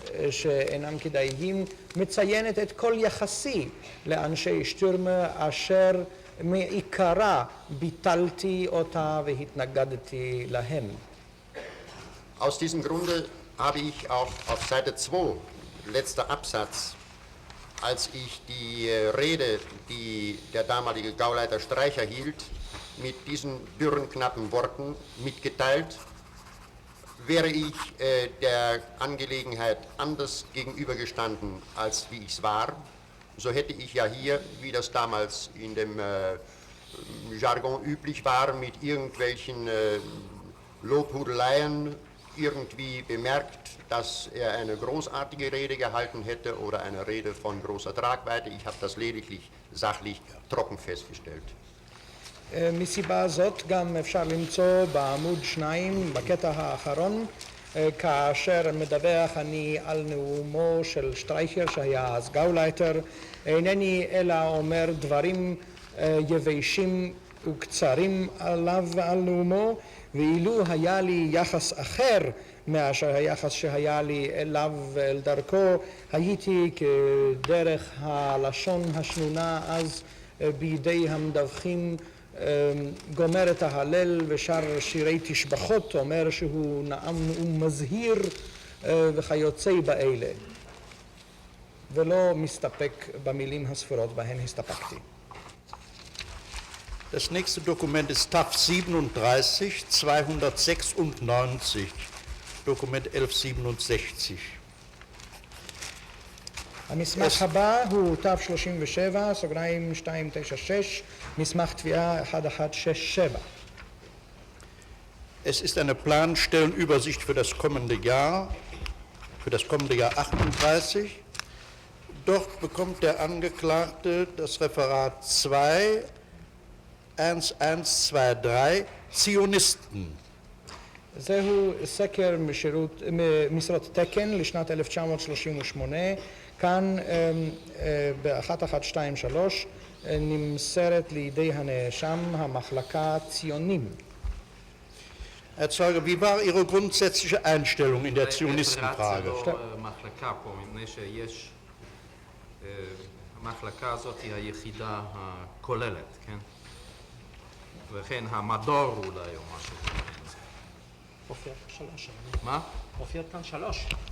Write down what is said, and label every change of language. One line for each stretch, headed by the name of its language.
Hebrew: שאינם כדאיים, מציינת את כל יחסי לאנשי שטורמר אשר מעיקרה ביטלתי אותה והתנגדתי להם.
German: Aus diesem Grunde habe ich auch auf Seite 2, letzter Absatz, als ich die Rede, die der damalige Gauleiter Streicher hielt, mit diesen dürren, knappen Worten mitgeteilt, wäre ich der Angelegenheit anders gegenübergestanden, als wie ich es war, so hätte ich ja hier, wie das damals in dem Jargon üblich war, mit irgendwelchen Lobhudeleien irgendwie bemerkt, dass er eine großartige Rede gehalten hätte oder eine Rede von großer Tragweite. Ich habe das lediglich sachlich trocken festgestellt.
Hebrew: מסיבה זאת גם אפשר למצוא בעמוד 2 בקטע האחרון, כאשר מדווח אני על נאומו של שטרייכר שהיה אז גאולייטר, אינני אלא אומר דברים יבשים וקצרים עליו ועל נאומו, ואילו היה לי יחס אחר מאשר היחס שהיה לי אליו ואל דרכו, הייתי כדרך הלשון השנונה אז בידי המדווחים גומר את ההלל ושר שירי תשבחות, אומר שהוא נאם נאום מזהיר וכיוצא באלה, ולא מסתפק במילים הספורות בהן הסתפקתי.
German: Das nächste Dokument ist TAF 37, 296, Dokument 1167.
Hebrew: המסמך הבא הוא תו 37, סוגריים 296, מסמך תביעה 1167.
German: Es ist eine Planstellenübersicht für das kommende Jahr 38. Dort bekommt der Angeklagte das Referat 2, 1123, Zionisten.
Hebrew: זהו סקר משרות תקן לשנת 1938, כאן ב-1123 נמסרת לידי הנאשם המחלקה ציונים.
German: Herr Zeuge, wie war Ihre grundsätzliche Einstellung in der Zionistenfrage?
Hebrew: מחלקה פה, מפני שיש, המחלקה הזאת היא היחידה הכוללת, כן? וכן המדור אולי או משהו. מופיע כאן 3. מה? מופיע כאן 3.